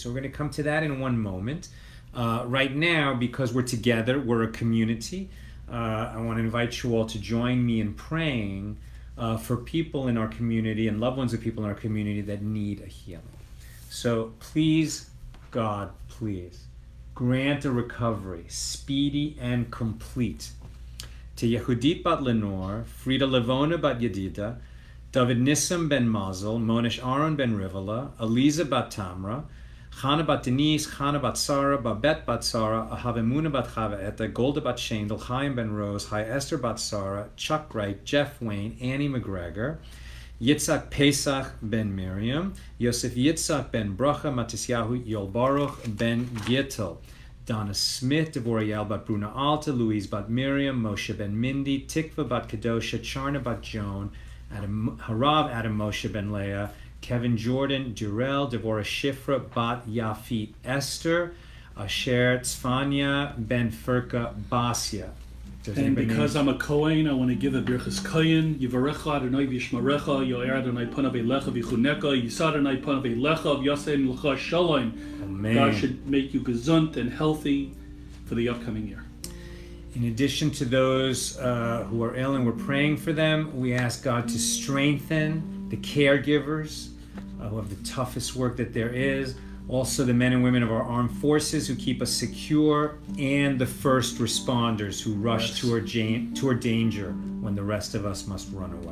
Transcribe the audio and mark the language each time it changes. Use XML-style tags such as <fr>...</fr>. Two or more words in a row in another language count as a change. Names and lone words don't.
<en>So we're going to come to that in one moment. Right now, because we're together, we're a community, I want to invite you all to join me in praying for people in our community and loved ones of people in our community that need a healing. So please, God, please, grant a recovery, speedy and complete, to Yehudit bat Lenore, Frida Levona bat Yedida, David Nissim ben Mazel, Monish Aaron ben Rivala, Aliza bat Tamra, Chana bat Denise, Chana bat Sarah, Babette bat Sarah, Ahavemuna bat Chava Etta, Golda bat Shendel, Chaim ben Rose, Hi Esther bat Sarah, Chuck Wright, Jeff Wayne, Annie McGregor, Yitzhak Pesach ben Miriam, Yosef Yitzhak ben Bracha, Matisyahu Yolbaruch ben Gittel, Donna Smith, Devorah Yael bat Bruna Alta, Louise bat Miriam, Moshe ben Mindy, Tikva bat Kedosha, Charna bat Joan, Harav Adam Moshe ben Leah, Kevin Jordan, Durell, Devorah Shifra bat Yafit Esther, Asher Tzfanya ben Furka Basya. And because I'm a Kohen, I want to give a</en> <he>ברכת כהן. יברכך ה' וישמרך, יאר ה' פניו אליך ויחנך, ישא ה' פניו אליך וישם לך שלום.</he> <en>Amen. God should make you gesund and healthy for the upcoming year. In addition to those who are ill and we're praying for them, we ask God to strengthen the caregivers who have the toughest work that there is. Also the men and women of our armed forces who keep us secure, and the first responders who rush to our danger when the rest of us must run away.</en>